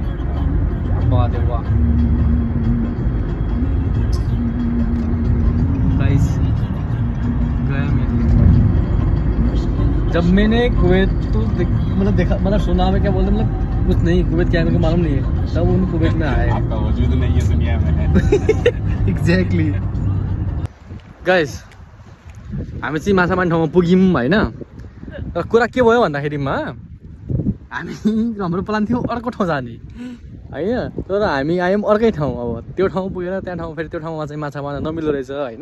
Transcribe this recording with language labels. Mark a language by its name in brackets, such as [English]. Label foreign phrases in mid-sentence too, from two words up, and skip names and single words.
[Hindi] क्या बात है, वाह गाइस। गया मैं जब मैंने कुवैत तो मतलब देखा, मतलब सुना में क्या बोलते, मतलब कुछ नहीं, कुवैत क्या है मेरे को मालूम नहीं है, तब उन कुवैत में आए। आपका वजूद नहीं है दुनिया में। [English] exactly guys, [Nepali] हामी चाहिँ माछा मार्ने ठाउँमा पुग्यौँ होइन। र कुरा के भयो भन्दाखेरिमा हामी हाम्रो प्लान थियो अर्को ठाउँ जाने होइन, तर हामी आयौँ अर्कै ठाउँ। अब त्यो ठाउँ पुगेर त्यहाँ ठाउँ फेरि त्यो ठाउँमा चाहिँ माछा मार्न नमिल्दो रहेछ होइन।